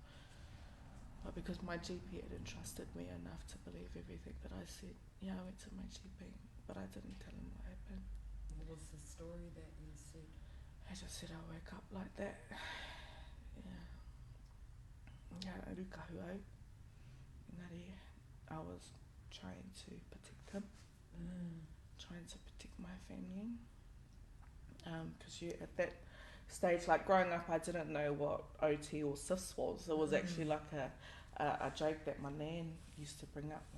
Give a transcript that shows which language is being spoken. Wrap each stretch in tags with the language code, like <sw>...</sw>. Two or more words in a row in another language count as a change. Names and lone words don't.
<en>But because my GP had entrusted me enough to believe everything that I said, yeah, I went to my GP, but I didn't tell him what happened. What was the story that you said? I just said I woke up like that. Yeah. Yeah,</en> <mi>rukahu au.</mi> <en>Engari, I was trying to protect him, trying to protect my family. Because you at that stage, like growing up, I didn't know what OT or cis was. It was actually like a joke that my nan used to bring up.</en>